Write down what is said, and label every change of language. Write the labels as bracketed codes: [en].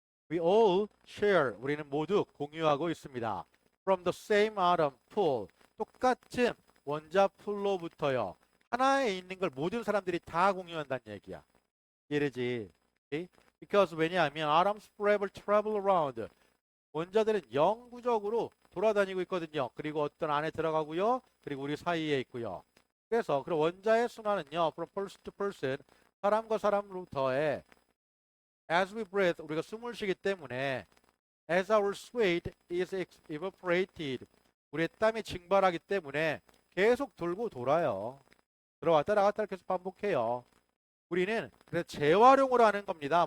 [en] We all share. [ko] 우리는 모두 공유하고 있습니다. [en] From the same atom pool. [ko] 똑같은 원자 풀로부터요. 하나에 있는 걸 모든 사람들이 다 공유한다는 얘기야. 이해되지? Okay? [en] Because 왜냐하면 atoms forever travel around. [ko] 원자들은 영구적으로 돌아다니고 있거든요. 그리고 어떤 안에 들어가고요. 그리고 우리 사이에 있고요. 그래서 그 원자의 순환은요. [en] From person to person. [ko] 사람과 사람으로부터의 [en] as we breathe. [ko] 우리가 숨을 쉬기 때문에 [en] as our sweat is evaporated. [ko] 우리의 땀이 증발하기 때문에 계속 돌고 돌아요. 들어왔다 나갔다 계속 반복해요. 우리는 그래서 재활용을 하는 겁니다.